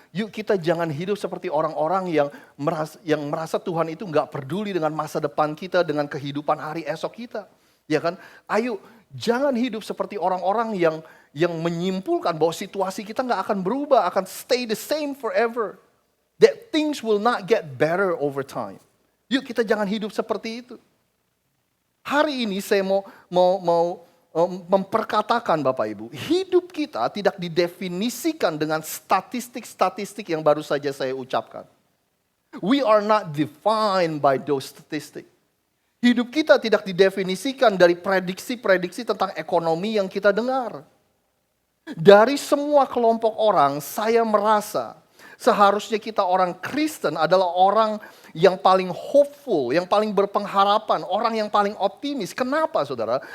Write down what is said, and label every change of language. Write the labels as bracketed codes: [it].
[id] Yuk kita jangan hidup seperti orang-orang yang merasa Tuhan itu nggak peduli dengan masa depan kita, dengan kehidupan hari esok kita. Ya kan? Ayo jangan hidup seperti orang-orang yang menyimpulkan bahwa situasi kita nggak akan berubah, akan [en] stay the same forever. That things will not get better over time. [id] Yuk kita jangan hidup seperti itu. Hari ini saya mau memperkatakan Bapak Ibu, hidup kita tidak didefinisikan dengan statistik-statistik yang baru saja saya ucapkan. [en] We are not defined by those statistics. [id] Hidup kita tidak didefinisikan dari prediksi-prediksi tentang ekonomi yang kita dengar. Dari semua kelompok orang, saya merasa seharusnya kita orang Kristen adalah orang yang paling hopeful, yang paling berpengharapan, orang yang paling optimis. Kenapa saudara?